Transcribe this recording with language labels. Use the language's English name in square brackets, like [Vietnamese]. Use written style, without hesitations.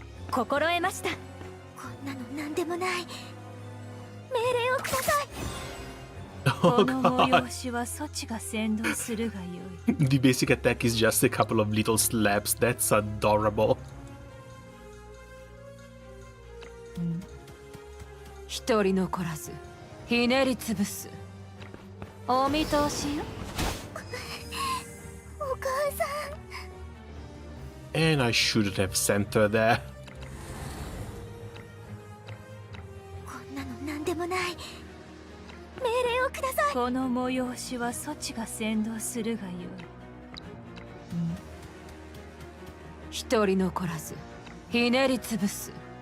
[Japanese] 心得ました。こんなのなんでもない。命令をください。 [English] Oh [Japanese] この [English] god. [Japanese] 催しはそちが先導するがよい。 [English] The basic attack is just a couple of little slaps. That's adorable. [Japanese] 一人残らずひねりつぶす。お見通しよ。お母さん。 [English] And I shouldn't have sent her there. [Japanese] こんなのなんでもない。命令をください。この催しはそちが先導するがよい。一人残らずひねりつぶす。